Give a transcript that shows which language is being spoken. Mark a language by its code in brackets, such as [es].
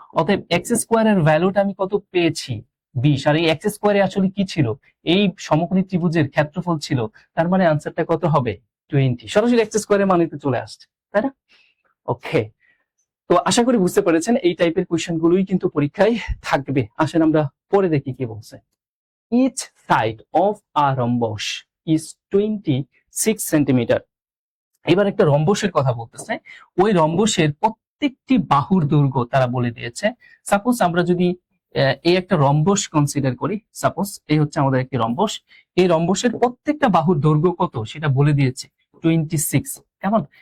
[bn] অতএব x² এর ভ্যালুটা আমি কত পেয়েছি 20। আর এই x² এ আসলে কি ছিল? এই সমকোণী ত্রিভুজের ক্ষেত্রফল ছিল। তার মানে আনসারটা কত হবে 20। সরাসরি x² এর মানেতে চলে আসছে, তাই না? ওকে, তো আশা করি বুঝতে পেরেছেন এই টাইপের কোয়েশ্চেন গুলোই কিন্তু পরীক্ষায় থাকবে। আসেন আমরা পরে দেখি কি বলছে। [en] Each side of a rhombus is 26 centimetre. [bn] এবার একটা রম্বসের কথা বলতেছে, ওই রম্বসের প্রত্যেকটি বাহুর দৈর্ঘ্য তারা বলে দিয়েছে। সাপোজ আমরা যদি এই একটা রম্বস কনসিডার করি, সাপোজ এই হচ্ছে আমাদের একটি রম্বস, এই রম্বসের প্রত্যেকটা বাহুর দৈর্ঘ্য কত সেটা বলে দিয়েছে 26। কেমন?